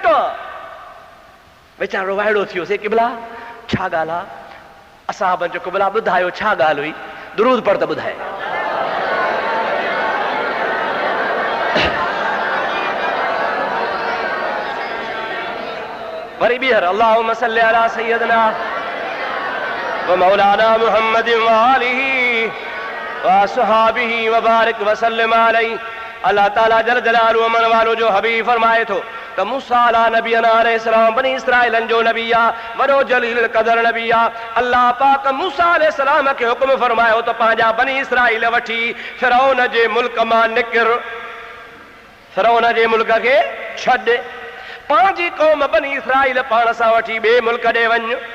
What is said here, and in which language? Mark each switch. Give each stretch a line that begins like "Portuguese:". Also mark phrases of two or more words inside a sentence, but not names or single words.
Sindhi: वीचारो वाइड़ो थियो से। क़िबला छा ॻाल्हि आहे? असां जो क़िबला ॿुधायो छा ॻाल्हि हुई? दुरूद पढ़ त ॿुधाए। वरी ॿीहर
Arabic: اللهم صل على سيدنا ومولانا محمد وآله وأصحابه وبارك وسلم عليه.
Sindhi: अल्लाह ताला
Arabic: جل جلاله
Sindhi: अमन वालो जो हबीब फरमाए थो त मूसा नबी अलैहिस्सलाम बनी इसराइलन जो नबी आहे, वॾो जलील क़दर नबी आहे। अल्लाह पाक मूसा अलैहिस्सलाम खे हुक्म फरमायो त पंहिंजा बनी इसराइल वठी फिरौन जे मुल्क मां निकिर, फिरौन जे मुल्क खे छॾ, पंहिंजी क़ौम बनी इसराइल पाण सां वठी ॿिए मुल्क ॾे वञ।